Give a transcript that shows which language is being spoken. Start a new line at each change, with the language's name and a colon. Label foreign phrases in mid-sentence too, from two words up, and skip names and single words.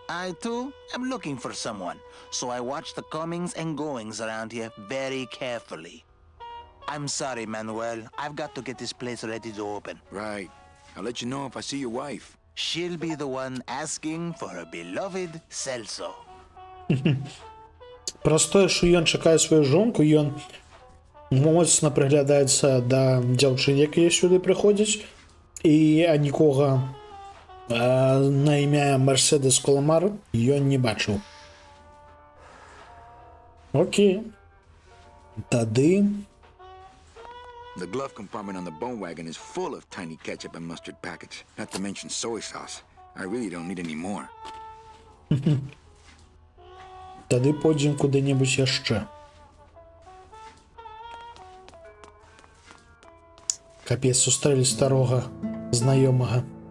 English: I, too, am looking for someone, so I watch the comings and goings around here very carefully. I'm sorry, Manuel. I've got to get this place ready to open. Right. I'll let you know if I see your wife. She'll be the one asking for her beloved Celso.
Belarusian: Праз тое, што ён чакае сваю жонку, ён моцна прыглядаецца да дзяўчын, якія сюды прыходзяць, і нікога на імя Мерседес Коламар ён не бачыў. Окей. Тады...
English: The glove compartment on the bone wagon is full of tiny ketchup and mustard packets, not to mention soy sauce. I really don't need any more.
Belarusian: Тады пойдзем куды-небудзь яшчэ. Капец, сустрэлі старога знаёмага.